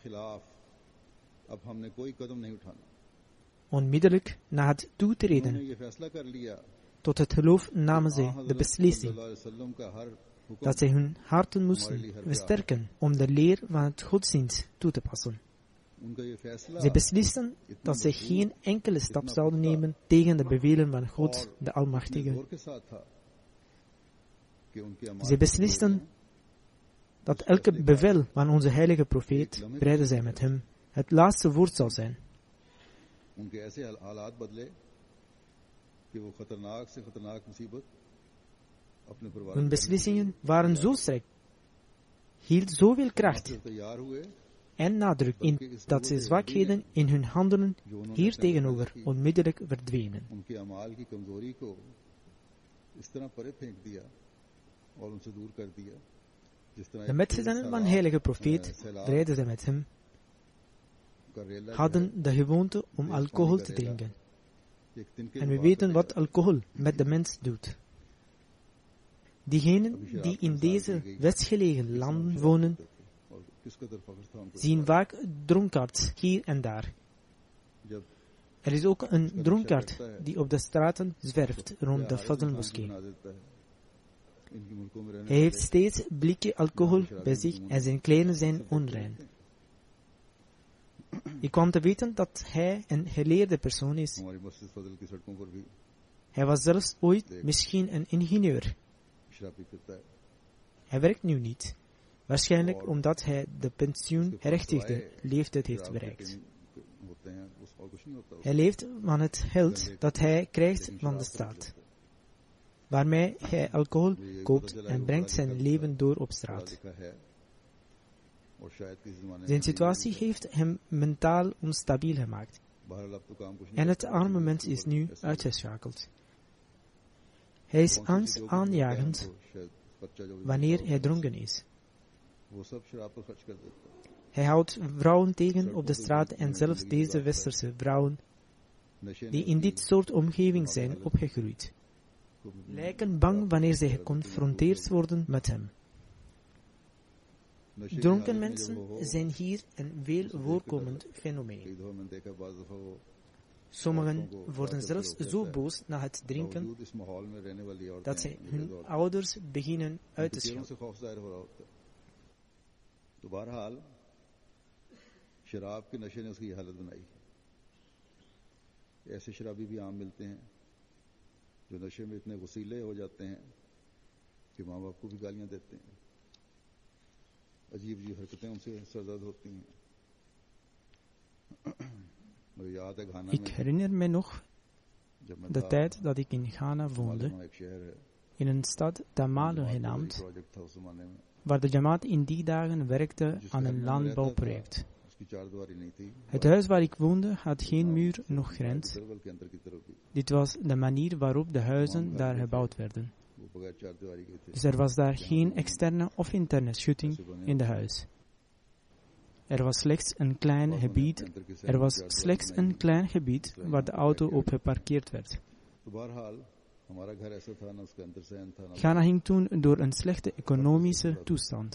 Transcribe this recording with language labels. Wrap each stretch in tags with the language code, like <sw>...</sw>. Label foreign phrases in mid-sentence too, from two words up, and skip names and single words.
<nl>Onmiddellijk na het toetreden tot het geloof namen zij de beslissing dat zij hun harten moesten versterken om de leer van het godsdienst toe te passen.</nl> <ur>ان کا یہ فیصلہ</ur> <nl>Zij beslisten dat zij geen enkele stap zouden nemen tegen de bevelen van God, de Almachtige.</nl> <ur>زور کے ساتھ تھا کہ ان کے اعمال</ur> <nl>Zij beslisten dat elke bevel van onze heilige profeet, vrede zij met hem, het laatste woord zal zijn.</nl> <ur>ان کے ایسے حالات بدلے کہ وہ خطرناک سے خطرناک مصیبت اپنے پریوار</ur> <nl>Hun beslissingen waren zo sterk, hield zoveel kracht</nl> <ur>سے تیار ہوئے</ur> <nl>en nadruk in dat ze zwakheden in hun handelen hier tegenover onmiddellijk verdwenen.</nl> <ur>ان کے اعمال کی کمزوری کو اس طرح پرے پھینک دیا اور ان سے دور کر دیا جس طرح</ur> <nl>De metgezellen van heilige profeet, vrede zij met hem, hadden de gewoonte om alcohol te drinken.</nl> <ur>ایک دن کے</ur> <nl>En we weten wat alcohol met de mens doet. Diegenen die in deze westgelegen landen wonen,</nl> <ur>اور کس قدر فخر تھا ان کو</ur> <nl>zien vaak dronkaards hier en daar.</nl> <ur>जब</ur> <nl>Er is ook een dronkaard die op de straten zwerft rond de Fazl-moskee.</nl> <ur>بنا دیتا ہے ان کے ملکوں میں رہنے</ur> <nl>Hij heeft steeds blikken alcohol bij zich en zijn kleren zijn onrein. Ik kwam te weten dat hij een geleerde persoon is.</nl> <ur>ہماری مسجد فضل کی سڑکوں پر بھی</ur> <nl>Hij was zelfs ooit misschien een ingenieur.</nl> <ur>شرابی پھرتا ہے</ur> <nl>Hij werkt nu niet. Waarschijnlijk omdat hij de pensioengerechtigde leeftijd heeft bereikt.</nl> <ur>ہوتے ہیں اس اور کچھ نہیں ہوتا</ur> <nl>Hij leeft van het geld dat hij krijgt van de staat, waarmee hij alcohol koopt en brengt zijn leven door op straat.</nl> <ur>لکھا ہے اور شاید کسی زمانے</ur> <nl>Zijn situatie heeft hem mentaal onstabiel gemaakt</nl> <ur>بہرحال اب تو کام کچھ نہیں</ur> <nl>en het arme mens is nu uitgeschakeld. Hij is angstaanjagend</nl> <ur>شاید خرچہ جو</ur> <nl>wanneer hij dronken is.</nl> <ur>وہ سب شراب پر خرچ کر دیتا ہے</ur> <nl>Hij houdt vrouwen tegen op de straat en zelfs deze westerse vrouwen</nl> <ur>नशे</ur> <nl>die in dit soort omgeving zijn opgegroeid, lijken bang wanneer zij geconfronteerd worden met hem. Dronken mensen zijn hier een veel voorkomend fenomeen.</nl> <ur>کئی دفعہ میں نے دیکھا بعض دفعہ وہ</ur> <nl>Sommigen worden zelfs zo boos na het drinken</nl> <ur>باوجود اس ماحول میں رہنے والی عورتیں</ur> <nl>dat zij</nl> <ur>हैं,</ur> <nl>hun</nl> <ur>औरतें</ur> <nl>ouders beginnen uit te</nl> <ur>चेहरों</ur> <nl>schelden.</nl> <ur>سے خوف ظاہر ہو رہا ہوتا ہے تو بہرحال شراب کے نشے نے اس کی یہ حالت بنائی ایسے شرابی بھی عام ملتے ہیں جو نشے میں اتنے وسیلے ہو جاتے ہیں کہ ماں باپ کو بھی گالیاں دیتے ہیں عجیب عجیب حرکتیں ان سے سرزد ہوتی ہیں مجھے یاد ہے گھانا</ur> <nl>Ik herinner me nog</nl> <ur>جب میں</ur> <nl>de tijd dat ik in Ghana woonde,</nl> <ur>معلوم ایک شہر ہے</ur> <nl>in een stad Tamale genaamd,</nl> <ur>پروجیکٹ تھا اس زمانے میں</ur> <nl>waar de Jamaat in die dagen werkte aan een landbouwproject.</nl> <ur>اس کی چاردیواری نہیں تھی</ur> <nl>Het huis waar ik woonde had geen muur, noch grens.</nl> <ur>سرول کے اندر کی طرف بھی</ur> <nl>Dit was de manier waarop de huizen daar gebouwd werden.</nl> <ur>وہ بغیر چاردیواری کے تھے</ur> <nl>Dus er was daar geen externe of interne schutting in de huis. Er was slechts een klein gebied waar de auto op geparkeerd werd.</nl> <ur>تو بہرحال ہمارا گھر ایسا تھا نہ اس کے اندر صحن تھا نہ</ur> <nl>Ghana ging toen door een slechte economische toestand.</nl>